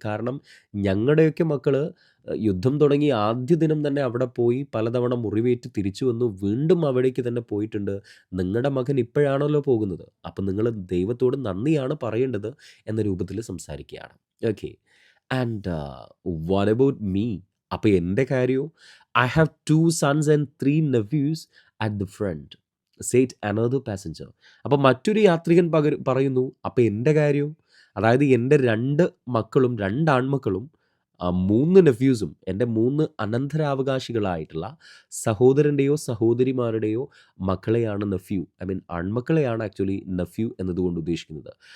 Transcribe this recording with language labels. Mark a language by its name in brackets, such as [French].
[Malayalam] കാരണം ഞങ്ങളുടെയൊക്കെ മക്കൾ യുദ്ധം തുടങ്ങി ആദ്യ ദിനം തന്നെ അവിടെ പോയി പലതവണ മുറിവേറ്റ് തിരിച്ചു വന്നു, വീണ്ടും അവിടേക്ക് തന്നെ പോയിട്ടുണ്ട്. നിങ്ങളുടെ മകൻ ഇപ്പോഴാണല്ലോ പോകുന്നത്, അപ്പം നിങ്ങൾ ദൈവത്തോട് നന്ദിയാണ് പറയേണ്ടത് എന്ന രൂപത്തിൽ സംസാരിക്കുകയാണ്. [English] Okay, and what about me? [Malayalam] അപ്പോൾ എൻ്റെ കാര്യമോ? [English] I have 2 sons and 3 nephews at the front, said another passenger. [Malayalam] അപ്പോൾ മറ്റൊരു യാത്രികൻ പറയുന്നു, അപ്പോൾ എൻ്റെ കാര്യമോ? അതായത് എൻ്റെ 2 മക്കളും 2 ആൺമക്കളും 3 നെഫ്യൂസും, എൻ്റെ 3 അനന്തരാവകാശികളായിട്ടുള്ള സഹോദരൻ്റെയോ സഹോദരിമാരുടെയോ മക്കളെയാണ് nephew, I mean ആൺമക്കളെയാണ് actually nephew എന്നതുകൊണ്ട് ഉദ്ദേശിക്കുന്നത്.